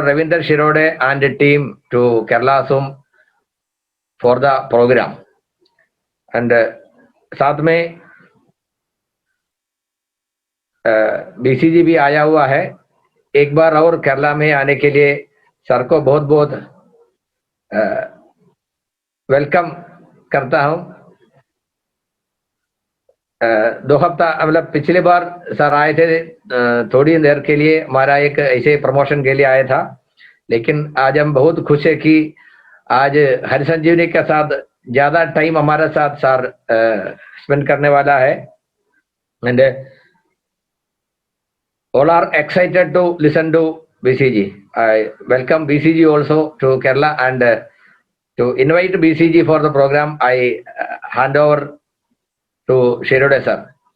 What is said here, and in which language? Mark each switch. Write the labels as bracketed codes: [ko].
[en] Ravinder Shirode and the team to Kerala Zoom for the program. [hi] And साथ में BCG भी आया हुआ है. एक बार और केरला में आने के लिए सर को बहुत बहुत वेलकम करता हूँ. 2 हफ्ता मतलब पिछले बार सर आए थे, थोड़ी देर के लिए हमारा एक ऐसे प्रमोशन के लिए आया था. लेकिन आज हम बहुत खुश है कि आज हरि संजीवनी के साथ ज्यादा टाइम हमारे साथ सर स्पेंड करने वाला है. [en] And all are excited to listen to BCG. I welcome BCG also to Kerala, and to invite BCG for the program I hand over to Shirode sir.